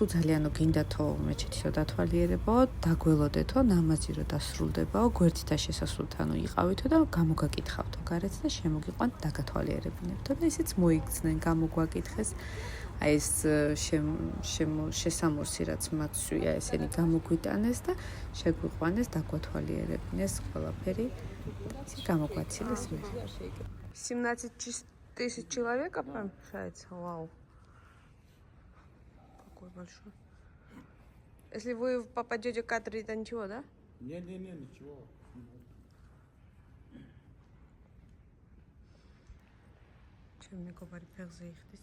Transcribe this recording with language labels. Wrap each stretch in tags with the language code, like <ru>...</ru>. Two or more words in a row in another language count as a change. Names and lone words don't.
<ka>თუ ძალიანო გინდათო მეჩეთისო დათვალიერებაო, დაგველოდეთო, ნამაზი რო დასრულდებაო, გვერდითა შესასვლელთანო იყავითო და გამოგაკითხავთო გარეთ და შემოგიყვანთ დაგათვალიერებინებთო და ისიც მოიგრძნენ, გამოგვაკითხეს. აი ეს შესამოსი რაც მათ სვია, ესენი გამოგვიტანეს და შეგვიყვანეს, დაგვათვალიერებინეს ყველაფერი. ისე გამოგვაცილეს მე.</ka> <ru>17 тысяч человек, получается, вау. Какой большой. Если вы попадете в кадр, это ничего, да? Не, ничего. Чем мне говорит, пехза их здесь.</ru>